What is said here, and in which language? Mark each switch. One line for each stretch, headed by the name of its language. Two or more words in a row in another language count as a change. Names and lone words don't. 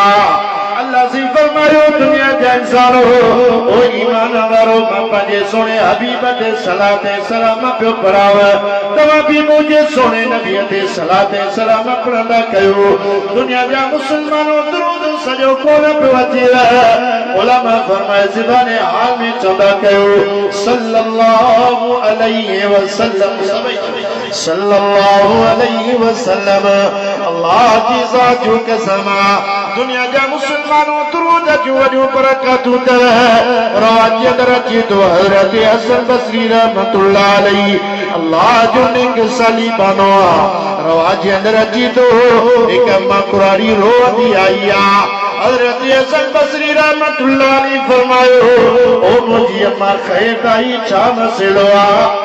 Sindhi: अल्लाह से फरमायो दुनिया जा इंसानो ओ ईमान वारो पंहिंजे सोने हबीब ते सलात ऐं सलाम पियो पढ़ाव। तव्हां भी मुंहिंजे सोने नबी ते सलात ऐं सलाम पढ़ंदा कयो। दुनिया जा मुसलमानो दुरूद सॼो कोन पियो अचे। उलमा फरमाए ज़बाने हाल में चवंदा कयो
Arabic: صلى الله عليه وسلم صلى الله عليه وسلم.
Sindhi: अल्लाह की ज़ात जो कसम दुनिया जा मुसलमानों दुरूद जो वॾियूं बरकतूं अथव। रवाज अंदर अचे थो हज़रत हसन बसरी
Arabic: رحمة الله عليه
Sindhi: अल्लाह जो नेक साली बानो आहे। रवाज अंदर अचे थो हिकु अम्मा कुरारी रोअंदी आई आहे। हज़रत हसन बसरी
Arabic: رحمة الله عليه
Sindhi: फरमायो ओ मुंहिंजी अम्मा ख़ैर ताई छा मसइलो आहे?